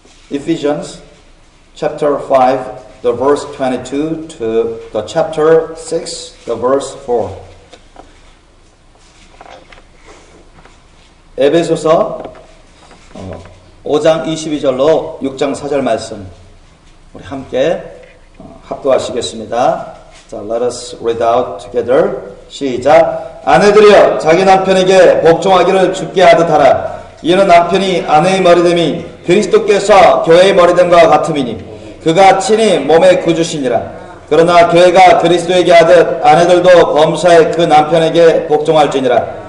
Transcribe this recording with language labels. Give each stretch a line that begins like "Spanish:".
English: Ephesians chapter 5, the verse 22 to the chapter 6, the verse 4.
Korean: 에베소서 5장 22절로 6장 4절 말씀 우리 함께 합독하시겠습니다.
English: 자, let us read out together.
Korean: 시작. 아내들이여 자기 남편에게 복종하기를 주께 하듯 하라. 이는 남편이 아내의 머리됨이 그리스도께서 교회의 머리됨과 같음이니 그가 친히 몸의 구주시니라. 그러나 교회가 그리스도에게 하듯 아내들도 범사에 그 남편에게 복종할지니라.